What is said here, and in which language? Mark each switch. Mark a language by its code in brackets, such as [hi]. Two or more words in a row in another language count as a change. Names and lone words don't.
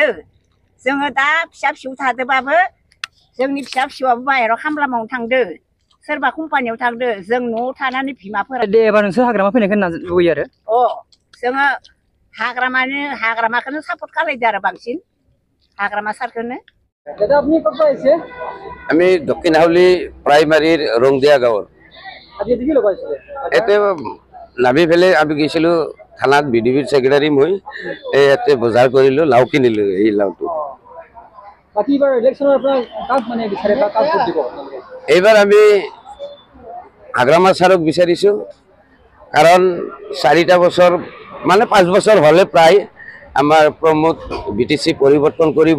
[brx] जोङो दा फिसा फिसौ थादोबाबो जोंनि फिसा फिसौआबो बाहेराव खामला मावनो थांदो, सोरबा कम्पानियाव थांदो। जों न'आव थानानै बिमाफोरा दे एबार नोंसोर हाग्रामा फैनायखौ लुबैयो आरो? जोङो हाग्रामाखौनो सापर्ट खालायदो आरो बांसिन, हाग्रामा सारखौनो। [as] আমি দক্ষিণ হাউলি প্ৰাইমাৰীৰ ৰংদিয়া গাঁৱৰ ইয়াতে নামি পেলাই আমি গৈছিলোঁ থানাত, বিডিবিৰ ছেক্ৰেটাৰী মই ইয়াতে বজাৰ কৰিলোঁ, লাও কিনিলোঁ। এই লাওটো এইবাৰ আমি হাগ্ৰামা ছাৰক বিচাৰিছোঁ, কাৰণ 4টা বছৰ মানে 5 বছৰ হ'লে প্ৰায় আমাৰ প্ৰমোদ বিটিচি পৰিৱৰ্তন কৰিব।